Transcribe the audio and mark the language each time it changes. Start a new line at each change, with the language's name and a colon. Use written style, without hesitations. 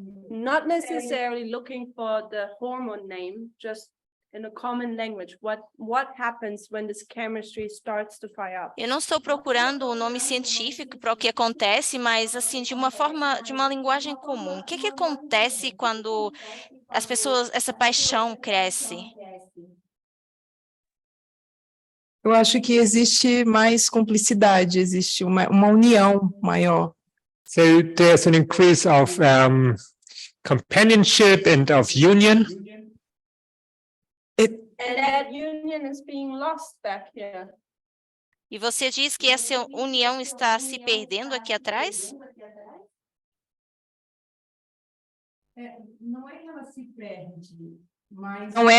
English: Not necessarily looking for the hormone name, just in a common language. What happens when this chemistry starts to fire up?
Portuguese: Eu não estou procurando o nome científico para o que acontece, mas assim, de uma forma, de uma linguagem comum. O que que acontece quando as pessoas, essa paixão cresce? Eu acho que existe mais cumplicidade, existe uma união maior.
English: So there's an increase of companionship and of union. And that union is being lost back here.
Portuguese: E você diz que essa união está se perdendo aqui atrás? Não é que ela se perde, mas